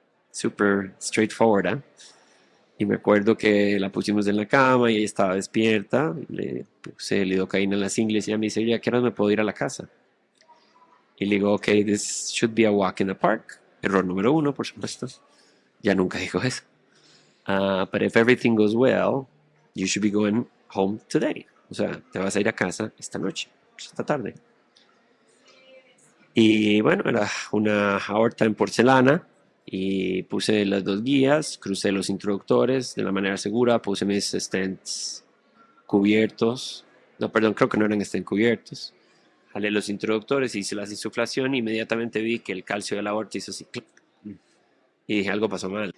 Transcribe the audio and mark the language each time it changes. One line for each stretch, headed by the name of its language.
English: Super straightforward,
Spanish: ¿eh? Y me acuerdo que la pusimos en la cama y ella estaba despierta, le puse lidocaína en las ingles y ella me dice, oye, ¿a qué hora me puedo ir a la casa? Y le digo, ok,
English: this should be a walk in the park.
Spanish: Error número 1, por supuesto. Ya nunca dijo eso.
English: But if everything goes well, you should be going home today.
Spanish: O sea, te vas a ir a casa esta noche, esta tarde. Y bueno, era una aorta en porcelana y puse las 2 guías, crucé los introductores de la manera segura, puse mis stents cubiertos. No, perdón, creo que no eran stents cubiertos. Jalé los introductores, hice la insuflación y inmediatamente vi que el calcio de la aorta hizo así, clic. Y dije, algo pasó mal.